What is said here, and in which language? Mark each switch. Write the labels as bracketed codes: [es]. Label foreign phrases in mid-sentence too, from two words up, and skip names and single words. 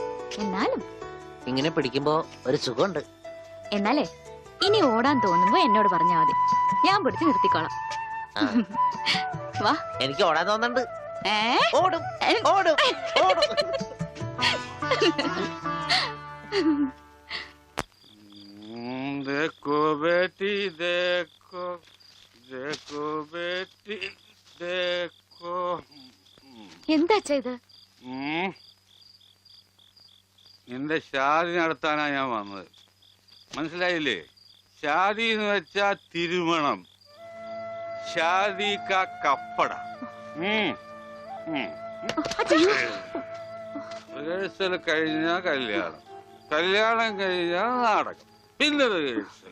[ml] എന്നാലും ഇങ്ങനെ പിടിക്കുമ്പോ ഒരു സുഖമുണ്ട്. എന്നാലേ ഇനി ഓടാൻ തോന്നുമ്പോ എന്നോട് പറഞ്ഞാ മതി, ഞാൻ പിടിച്ച് നിർത്തിക്കോളാം. ആ. വാ. എനിക്ക് ഓടാൻ തോന്നുന്നുണ്ട്. ഏ? ഓടും ഓടും ഓടും. [hi] देखो बेटी देखो देखो बेटी देखो [ml] എന്താ ചെയ്ത്? നിന്റെ ഷാദി നടത്താനാ ഞാൻ വന്നത്. മനസ്സിലായില്ലേ? ഷാദി എന്ന് വെച്ചാ തിരുമണം. [hi] शादी का कपड़ा. [ml] റിഹേഴ്സൽ കഴിഞ്ഞാ കല്യാണം, കല്യാണം കഴിഞ്ഞാ നാടകം, പിന്നെ റിഹേഴ്സൽ.